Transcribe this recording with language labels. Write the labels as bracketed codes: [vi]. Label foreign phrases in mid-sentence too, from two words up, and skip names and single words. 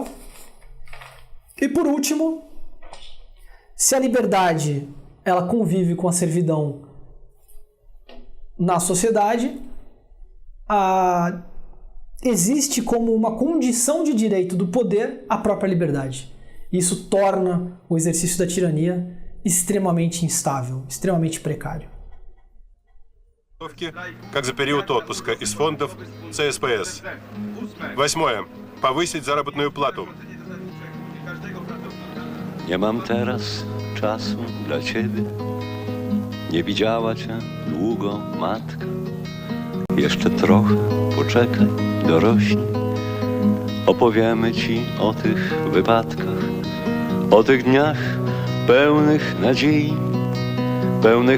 [pt] E, por último, se a liberdade ela convive com a servidão na sociedade, existe como uma condição de direito do poder a própria liberdade. Isso torna o exercício da tirania extremamente instável, extremamente precário. [ru] Как за период отпуска из фондов ЦСПС. 8. Повысить заработную плату. [pl] Nie mam teraz czasu dla ciebie. Nie widziała cię długo matka. Jeszcze trochę poczekaj, dorośnij. Opowiemy ci o tych wypadkach, o tych dniach pełnych nadziei, pełnych